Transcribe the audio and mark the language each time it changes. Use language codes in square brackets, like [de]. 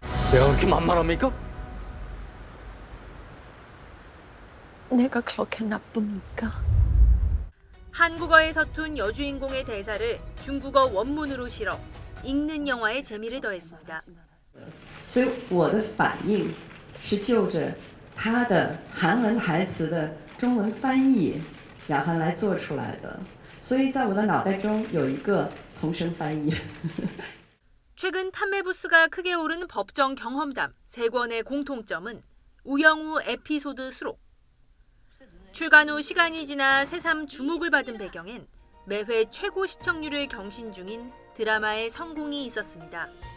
[ko] 내가 그렇게 만만합니까? 내가 그렇게 나쁩니까? 한국어에 서툰 여주인공의 대사를 중국어 원문으로 실어 읽는 영화의 재미를 더했습니다. [zh] 所以我的反应是就着他的韩文台词的中文翻译，然后来做出来的。所以在我的脑袋中有一个同声翻译。 [ko] 최근 판매 부수가 크게 오른 법정 경험담 3권의 공통점은 우영우 에피소드 수록. 출간 후 시간이 지나 새삼 주목을 받은 배경엔 매회 최고 시청률을 경신 중인 드라마의 성공이 있었습니다.